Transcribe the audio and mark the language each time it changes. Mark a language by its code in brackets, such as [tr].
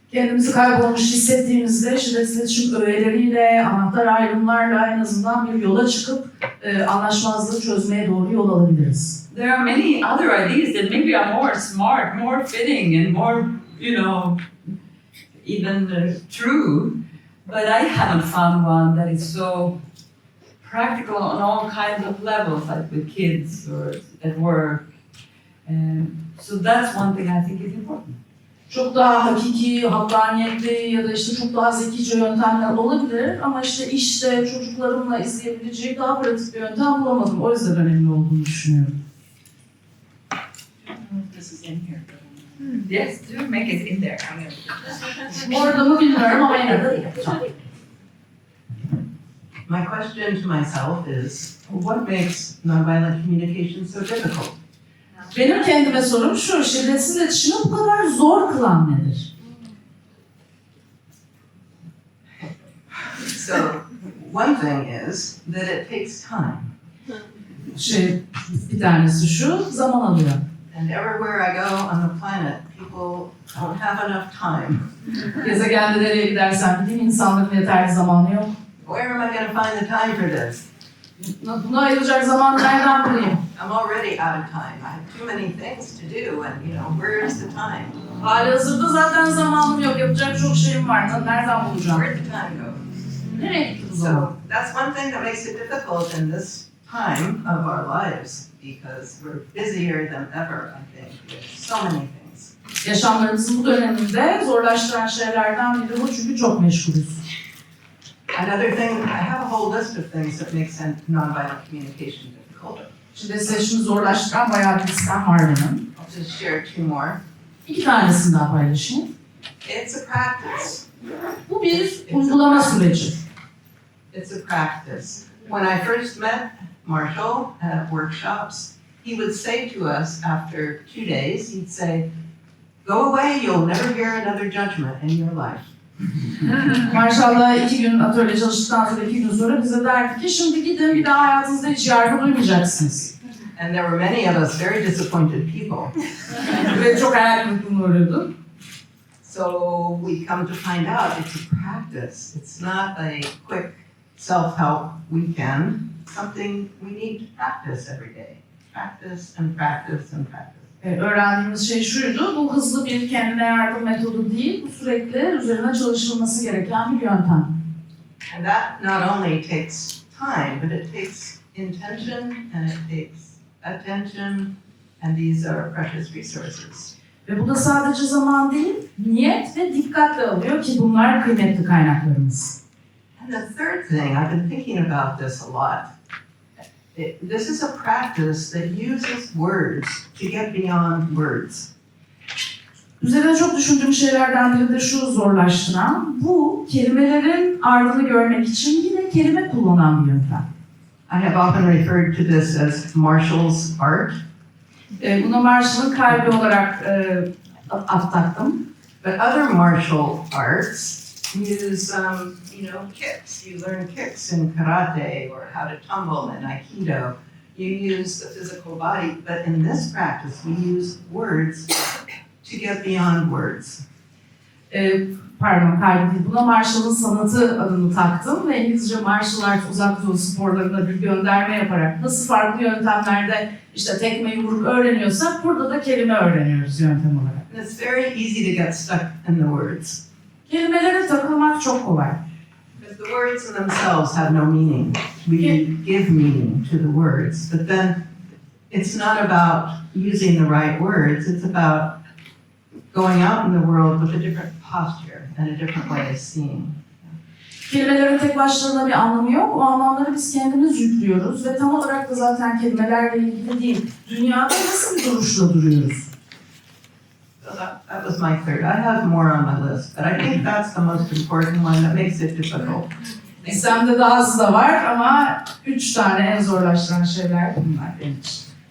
[tr] Kendimizi kaybolmuş hissettiğimizde şiddetsiz iletişim öğeleriyle, anahtar ayrımlarla en azından bir yola çıkıp anlaşmazlığı çözmeye doğru yol alabiliriz. [en] There are many other ideas that maybe are more smart, more fitting, and more, even true. But I haven't found one that is so practical on all kinds of levels, like with kids or at work. So that's one thing I think is important. [tr] Çok daha hakiki, hakkaniyetli ya da işte çok daha zekice yöntemler olabilir ama işte çocuklarımla izleyebileceğim daha pratik bir yöntem bulamadım. O yüzden önemli olduğunu düşünüyorum. [en] This is in here. Yes, do make it in there. [tr] Orada mı bilmiyorum ama yine de yapacağım. [en] My question to myself is, what makes nonviolent communication so difficult? [tr] Benim kendime sorum şu, şiddetsiz iletişimi bu kadar zor kılan nedir? [en] So, one thing is that it takes time. [tr] Bir tanesi şu, zaman alıyor. [en] And everywhere I go on the planet, people don't have enough time. [tr] Gezegende nereye gidersem gideyim, insanların yeterli zamanı yok. [en] Where am I going to find the time for this? [tr] Buna ayıracak zaman nereden bulayım? [en] I'm already out of time. I have too many things to do, and where is the time? [tr] Halihazırda zaten zamanım yok, yapacak çok şeyim var. Nereden bulacağım? [en] Where'd the time go? [tr] Nereye gitti bu zaman? [en] So that's one thing that makes it difficult in this time of our lives, because we're busier than ever, I think, with so many things. [tr] Yaşamlarımızın bu döneminde zorlaştıran şeylerden biri bu çünkü çok meşgulüz. [en] Another thing, I have a whole list of things that make nonviolent communication difficult. [tr] Şiddetsiz iletişimi zorlaştıran bayağı bir listem var benim. [en] I'll just share two more. [tr] 2 tanesini daha paylaşayım. [en] It's a practice. [tr] Bu bir uygulama süreci. [en] It's a practice. When I first met Marshall at workshops, he would say to us after 2 days, he'd say, "Go away, you'll never hear another judgment in your life." [tr] Marshall'la 2 gün atölye çalıştıktan sonra 2 gün sonra bize derdi ki şimdi gidin bir daha hayatınızda hiç yargı duymayacaksınız. [en] And there were many of us very disappointed people. [tr] Ve çok hayal kırıklığına uğruyordum. [en] So we come to find out it's a practice. It's not a quick self-help weekend. Something we need to practice every day. practice and practice and practice. [tr] Öğrendiğimiz şey şuydu, bu hızlı bir kendine yardım metodu değil, bu sürekli üzerine çalışılması gereken bir yöntem. [en] And that not only takes time, but it takes intention and it takes attention, and these are precious resources. [tr] Ve bu da sadece zaman değil, niyet ve dikkatle alıyor ki bunlar kıymetli kaynaklarımız. [en] And the third thing, I've been thinking about this a lot. This is a practice that uses words to get beyond words. [tr] Üzerine çok düşündüğüm şeylerden biri de şu zorlaştıran, bu kelimelerin ardını görmek için yine kelime kullanan bir yöntem. [en] I have often referred to this as Marshall's art. [tr] Buna Marshall'ın kalbi olarak taktım. [en] But other martial arts use, kicks. You learn kicks in karate or how to tumble in aikido. You use the physical body, but in this practice we use words to get beyond words. [tr] Kalbi değil. Buna Marshall'ın sanatı adını taktım ve İngilizce martial art uzak doğu sporlarına bir gönderme yaparak nasıl farklı yöntemlerde işte tekme yumruk öğreniyorsak burada da kelime öğreniyoruz yöntem olarak. [en] And it's very easy to get stuck in the words. [tr] Kelimelere takılmak çok kolay. [en] Because the words in themselves have no meaning. We give meaning to the words, but then it's not about using the right words, it's about going out in the world with a different posture and a different way of seeing. [tr] Kelimelerin tek başlarına bir anlamı yok. O anlamları biz kendimiz yüklüyoruz ve tam olarak da zaten kelimelerle ilgili değil. Dünyada nasıl bir duruşla duruyoruz? [en] So that was my third. I have more on my list, but I think that's the most important one that makes it difficult. [tr] Listemde daha az da var ama 3 tane en zorlaştıran şeyler bunlar benim için.